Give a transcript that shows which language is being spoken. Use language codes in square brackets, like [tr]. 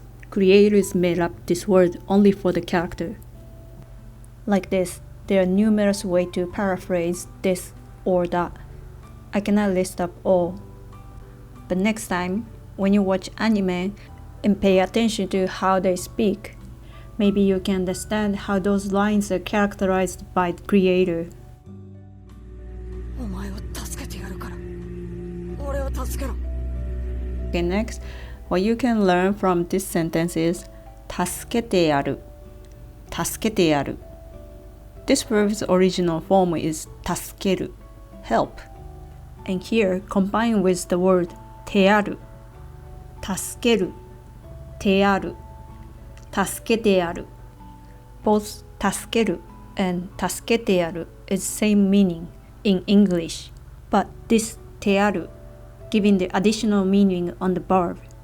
[en] Creators made up this word only for the character. Like this, there are numerous ways to paraphrase this or that. I cannot list up all. But next time, when you watch anime and pay attention to how they speak, maybe you can understand how those lines are characterized by the creator. [ja] お前を助けてやるから俺を助けろ [en] Okay, next, what you can learn from this sentence is 助けてやる助けてやる This verb's original form is 助ける help. And here, combined with the word てやる助けるてやる助けてやる Both 助ける and 助けてやる is same meaning in English, but this てやる giving the additional meaning on the verb.